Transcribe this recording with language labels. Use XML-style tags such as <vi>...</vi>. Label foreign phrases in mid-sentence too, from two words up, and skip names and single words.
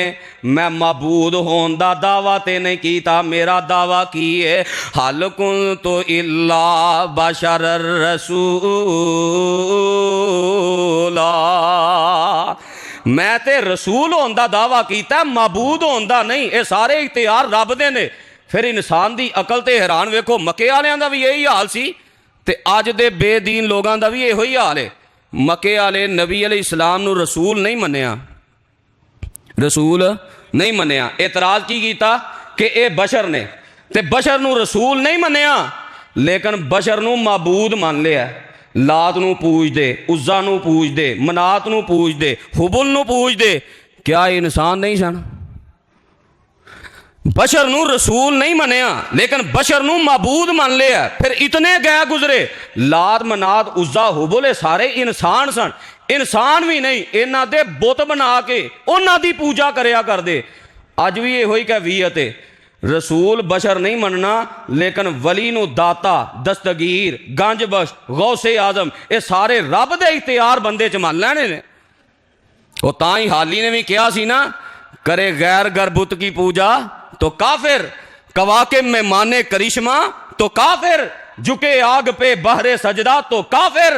<pa>میں معبود ہون دا دعویٰ تے نہیں کیتا, میرا دعویٰ کی ہے</pa> <ar>حل کنت الا بشر رسولا.</ar> <pa>میں تے رسول ہون دا دعویٰ کیتا, معبود ہون دا نہیں. اے سارے اختیار رب دے نے. پھر انسان دی عقل تے حیران ویکھو, مکے والیاں دا بھی یہی حال سی تے اج دے بے دین لوگاں دا بھی یہی حال ہے. مکے والے نبی علیہ السلام نو رسول نہیں منیا, رسول نہیں منیا. اعتراض کی کیتا کہ اے بشر نے, تے بشر نو رسول نہیں منیا لیکن بشر نو معبود مان لیا. لات نو پوج دے, عزا نو پوج دے, منات نو پوج دے, حبل نو پوج دے. کیا انسان نہیں سن؟ بشر نو رسول نہیں منیا لیکن بشر نو معبود مان لیا. پھر اتنے گئے گزرے, لات منات عزا حبل سارے انسان سن. انسان بھی نہیں, انہاں دے بت بنا کے انہاں دی پوجا کریا کر دے. اج بھی یہ ہوئی کیفیت ہے, رسول بشر نہیں مننا لیکن ولی نو داتا, دستگیر, گنج بخش, غوث اعظم اے سارے رب دے اختیار بندے چ من لینے نے. وہ تاں ہی حالی نے بھی کیا سی نا,</pa> <ur>کرے غیر گربت کی پوجا تو کافر, کواکب میں مانے کرشمہ تو کافر, جھکے آگ پہ بہر سجدہ تو کافر.</ur>